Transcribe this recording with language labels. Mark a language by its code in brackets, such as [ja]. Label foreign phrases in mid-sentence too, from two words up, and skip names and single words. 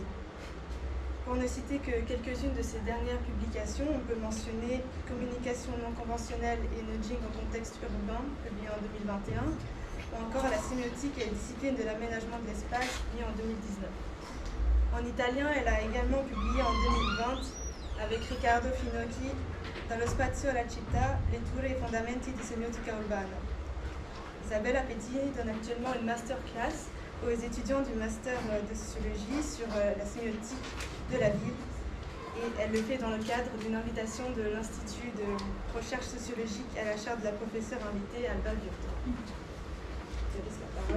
[fr] Pour ne citer que quelques-unes de ses dernières publications, on peut mentionner Communication non conventionnelle et nudging en contexte urbain, publié en 2021, ou encore La sémiotique et les disciplines de l'aménagement de l'espace, publié en 2019. En italien, elle a également publié en 2020, avec Riccardo Finocchi, Dallo spazio alla città, letture e fondamenti di semiotica urbana. Isabella Pezzini donne actuellement une masterclass aux étudiants du master de sociologie sur la sémiotique de la ville et elle le fait dans le cadre d'une invitation de l'Institut de recherche sociologique à la chaire de la professeure invitée Alba Virto. Je laisse la parole.